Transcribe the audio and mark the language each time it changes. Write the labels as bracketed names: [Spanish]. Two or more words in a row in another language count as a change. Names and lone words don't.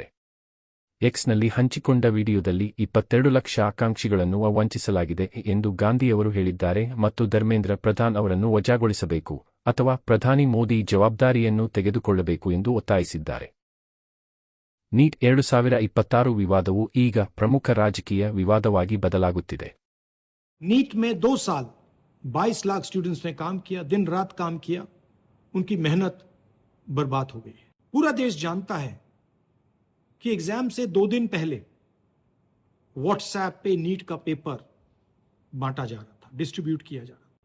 [Kannada] ಎಕ್ಸ್ನಲ್ಲಿ ಹಂಚಿಕೊಂಡ ವಿಡಿಯೋದಲ್ಲಿ 22 ಲಕ್ಷ ಆಕಾಂಕ್ಷಿಗಳನ್ನು ವಂಚಿಸಲಾಗಿದೆ ಎಂದು ಗಾಂಧಿಯವರು ಹೇಳಿದ್ದಾರೆ ಮತ್ತು ಧರ್ಮೇಂದ್ರ ಪ್ರಧಾನ್ ಅವರನ್ನು ವಜಾಗೊಳಿಸಬೇಕು ಅಥವಾ ಪ್ರಧಾನಿ ಮೋದಿ ಜವಾಬ್ದಾರಿಯನ್ನು ತೆಗೆದುಕೊಳ್ಳಬೇಕು ಎಂದು ಒತ್ತಾಯಿಸಿದ್ದಾರೆ. ನೀಟ್ 2026 ವಿವಾದವು ಈಗ ಪ್ರಮುಖ ರಾಜಕೀಯ ವಿವಾದವಾಗಿ ಬದಲಾಗುತ್ತಿದೆ. [Hindi] नीट में 2 साल 22 लाख स्टूडेंट्स ने काम किया, दिन रात काम किया, उनकी मेहनत बर्बाद हो गई. पूरा देश जानता है कि एग्जाम से 2 दिन पहले व्हाट्सएप पे नीट का पेपर बांटा जा रहा था, डिस्ट्रीब्यूट किया जा रहा था.